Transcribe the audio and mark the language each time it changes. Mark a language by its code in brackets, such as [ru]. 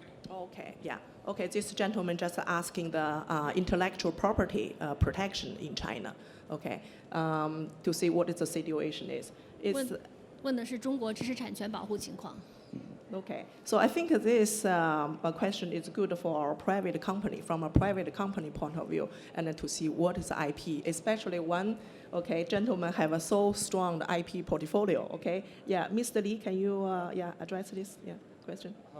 [en] Okay, yeah. Okay, this gentleman just asking the intellectual property protection in China, okay, to see what is the situation is. [zh] 问的是中国知识产权保护情况。 [en] Okay, so I think this question is good for our private company, from a private company point of view, and to see what is IP, especially one, okay, gentleman have a so strong IP portfolio, okay? Yeah, Mr. Li, can you address this question?